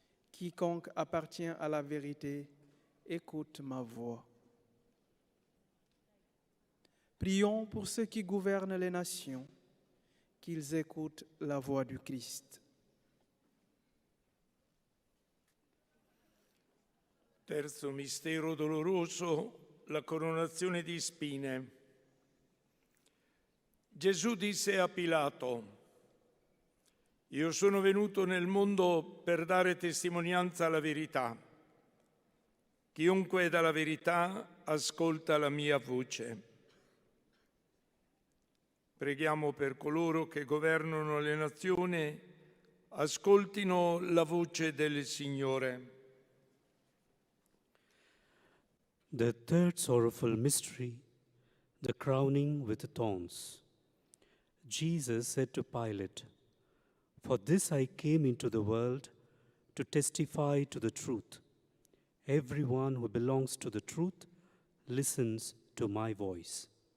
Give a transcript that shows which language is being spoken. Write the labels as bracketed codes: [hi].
[fr] Quiconque appartient à la vérité, écoute ma voix. » Prions pour ceux qui gouvernent les nations, qu'ils écoutent la voix du Christ. [it] Terzo mistero doloroso, la coronazione di spine. Gesù disse a Pilato, «Io sono venuto nel mondo per dare testimonianza alla verità. Chiunque è dalla verità ascolta la mia voce». Preghiamo per coloro che governano le nazioni, ascoltino la voce del Signore. [en] The third sorrowful mystery, the crowning with thorns. Jesus said to Pilate, "For this I came into the world, to testify to the truth. Everyone who belongs to the truth listens to my voice."